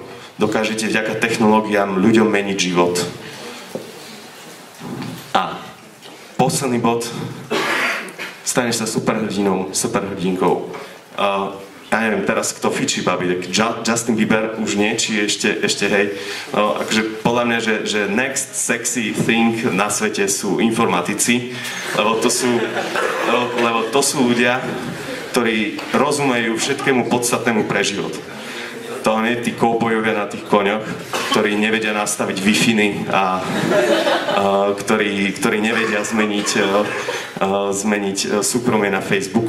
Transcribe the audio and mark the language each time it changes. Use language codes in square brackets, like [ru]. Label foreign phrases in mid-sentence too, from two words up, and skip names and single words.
[sk] Dokážete vďaka technológiám ľuďom meniť život. A posledný bod. Staneš sa superhrdinou, superhrdinkou. Ja neviem teraz, kto fičí, babi, tak Justin Bieber už nie, či ešte hej. No, akože podľa mňa, že [en] next sexy thing [sk] na svete sú informatici, lebo to sú ľudia, ktorí rozumejú všetkému podstatnému pre život. To nie tí koubojovia na tých koňoch, ktorí nevedia nastaviť Wi-Fi a ktorí nevedia zmeniť súkromie na Facebooku.